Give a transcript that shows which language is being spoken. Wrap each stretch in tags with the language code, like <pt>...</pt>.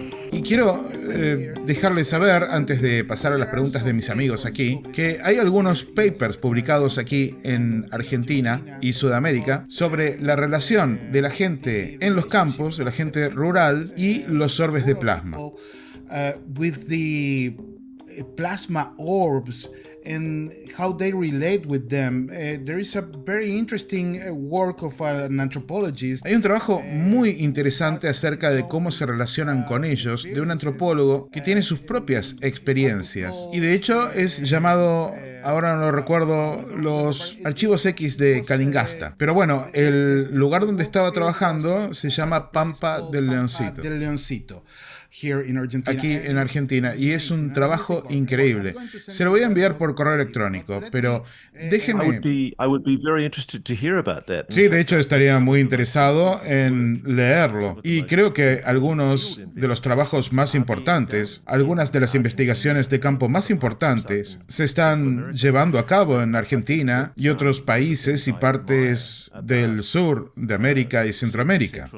<es>Y quiero dejarles saber, antes de pasar a las preguntas de mis amigos aquí, que hay algunos papers publicados aquí en Argentina y Sudamérica sobre la relación de la gente en los campos, de la gente rural y los orbes de plasma.</es> <en>With the plasma orbs and how they relate with them. There is a very interesting work of an anthropologist.</en> <es>Hay un trabajo muy interesante acerca de cómo se relacionan con ellos de un antropólogo que tiene sus propias experiencias y de hecho es llamado ahora no recuerdo, los archivos X de Calingasta. Pero bueno, el lugar donde estaba trabajando se llama Pampa del Leoncito. Aquí en Argentina, y es un trabajo increíble. Se lo voy a enviar por correo electrónico, pero déjeme...</es> <en>I would be very interested to hear about that.</en> <es>Sí, de hecho estaría muy interesado en leerlo. Y creo que algunos de los trabajos más importantes, algunas de las investigaciones de campo más importantes, se están llevando a cabo en Argentina y otros países y partes del sur de América y Centroamérica.</es>